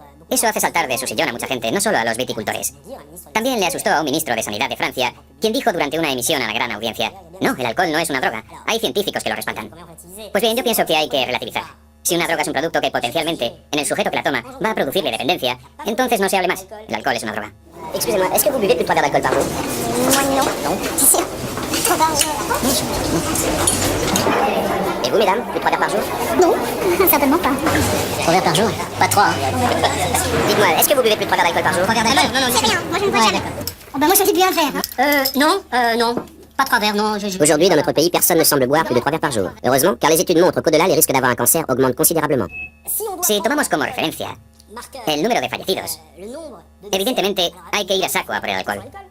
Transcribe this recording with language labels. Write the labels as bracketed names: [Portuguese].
[Spanish] Eso hace saltar de su sillón a mucha gente, no solo a los viticultores. También le asustó a un ministro de Sanidad de Francia, quien dijo durante una emisión a la gran audiencia: no, el alcohol no es una droga, hay científicos que lo respaldan. Pues bien, yo pienso que hay que relativizar. Si una droga es un producto que potencialmente, en el sujeto que la toma, va a producirle dependencia, entonces no se hable más. El alcohol es una droga. [French] Excusez-moi, est-ce que vous buvez plus de 3 verres d'alcool par jour? Moi non. Non. C'est sûr. 3 par jour. Et vous, mesdames, plus de 3 verres par jour? Non, certainement pas. 3 verres par jour? Pas 3, hein. Dites-moi, est-ce que vous buvez plus de 3 verres d'alcool par jour? 3 verres d'alcool? Non, C'est rien, moi je ne bois jamais. Oh bah moi ça c'est bien faire. Non. Pas 3 verres, non. Aujourd'hui, dans notre pays, personne ne semble boire plus de 3 verres par jour. Heureusement, car les études montrent qu'au-delà, les risques d'avoir un cancer augmentent considérablement. [Spanish] Si tomamos como referencia el número de fallecidos, evidentemente hay que ir a saco a por el alcohol.